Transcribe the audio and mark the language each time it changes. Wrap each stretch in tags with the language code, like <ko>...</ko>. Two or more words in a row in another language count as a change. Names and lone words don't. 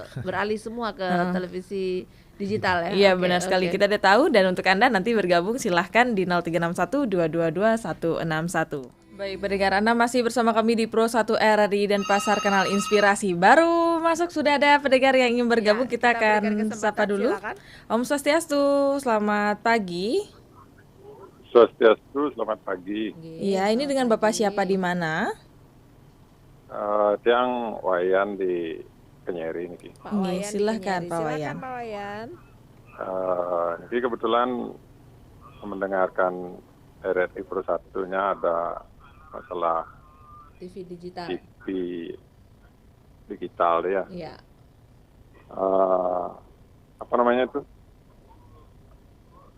<id>beralih semua ke televisi digital ya. Iya, Oke, benar sekali. oke. Kita udah tahu dan untuk Anda nanti bergabung silahkan di 0361 222 161. Baik, pendengar, Anda masih bersama kami di Pro 1 RRI dan Pasar Kanal Inspirasi. Baru masuk sudah ada pendengar yang ingin bergabung, Ya, kita berikan akan kesempatan, sapa dulu. silakan.</id> <ban>Om Swastiastu,</ban> <id>selamat pagi. Swastiastu, selamat pagi. Iya, ini dengan Bapak siapa di mana? Tiang Wayan di Kenyeri ini. Pak Nggih, Wayan silahkan, Kenyari. Pak Silakan, Wayan. Pak Wayan. Jadi kebetulan mendengarkan RRI Pro 1-nya ada masalah TV digital. TV digital ya. Iya. Apa namanya itu?</id>